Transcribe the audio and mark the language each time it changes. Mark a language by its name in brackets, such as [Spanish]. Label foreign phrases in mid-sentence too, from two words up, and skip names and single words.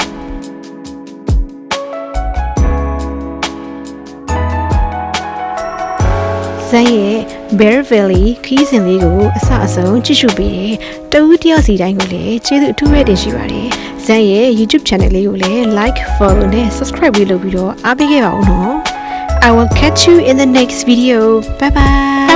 [Burmese] ဇန်ရဲ့ Bear Valley ခီးစဉ်လေးကိုအစအဆုံးကြည့်ရှုပေးတဲ့တဦးတယောက်စီတိုင်းကိုလည်းကျေးဇူးအထူးပဲတင်ရှိပါတယ်ဇန်ရဲ့ YouTube channel လေးကိုလည်း [English] like follow [Burmese] နဲ့ subscribe လုပ်ပြီးတော့အားပေးခဲ့ပါဦးနော် [English] I will catch you in the next video. Bye bye.